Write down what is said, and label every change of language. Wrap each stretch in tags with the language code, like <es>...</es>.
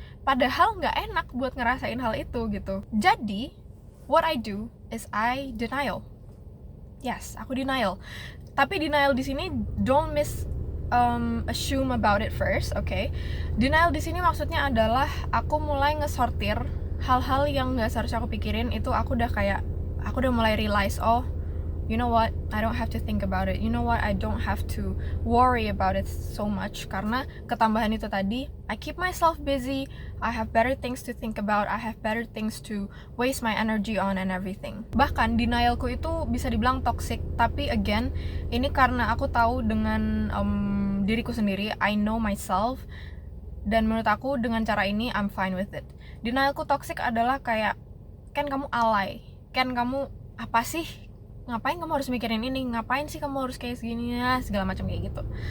<id>Padahal nggak enak buat ngerasain hal itu gitu. Jadi</id> <en>what I do is I denial. Yes,</en> <id>aku denial. Tapi denial di sini</id> <en>don't assume about it first, okay?</en> <id>Denial di sini maksudnya adalah aku mulai ngesortir hal-hal yang nggak seharusnya aku pikirin. Itu aku udah mulai</id> <en>realize, oh, you know what, I don't have to think about it. You know what, I don't have to worry about it so much.</en> <id>Karena ketambahan itu tadi,</id> <en>I keep myself busy, I have better things to think about, I have better things to waste my energy on and everything.</en> <id>Bahkan denialku itu bisa dibilang toxic, tapi again, ini karena aku tahu dengan diriku sendiri,</id> <en>I know myself,</en> <id>dan menurut aku dengan cara ini</id> <en>I'm fine with it.</en> <id>Denialku toxic adalah kayak, kan kamu alay, kan kamu apa sih, ngapain kamu harus mikirin ini, ngapain sih kamu harus kayak segini ya, segala macam kayak gitu.</id>